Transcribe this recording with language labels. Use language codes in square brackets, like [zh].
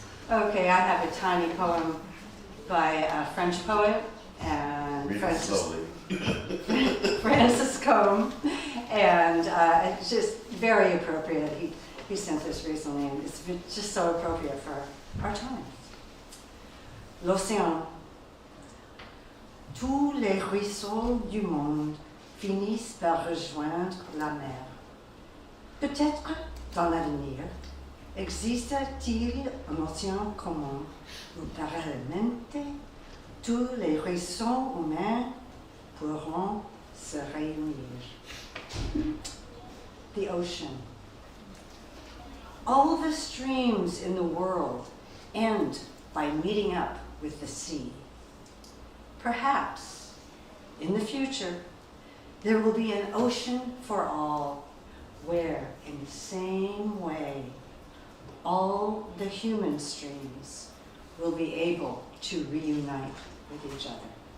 [en] Okay, I have a tiny poem by a French poet and Read it slowly. Francis Combe, and it's just very appropriate. He sent this recently, and it's just so appropriate for our times. [fr] L'océan. Tous les ruisseaux du monde finissent par rejoindre la mer. Peut-être dans l'avenir, existe-t-il un océan commun où parallèlement tous les ruisseaux humains pourront se réunir? [en] The ocean. All the streams in the world end by meeting up with the sea. Perhaps, in the future, there will be an ocean for all, where, in the same way, all the human streams will be able to reunite with each other.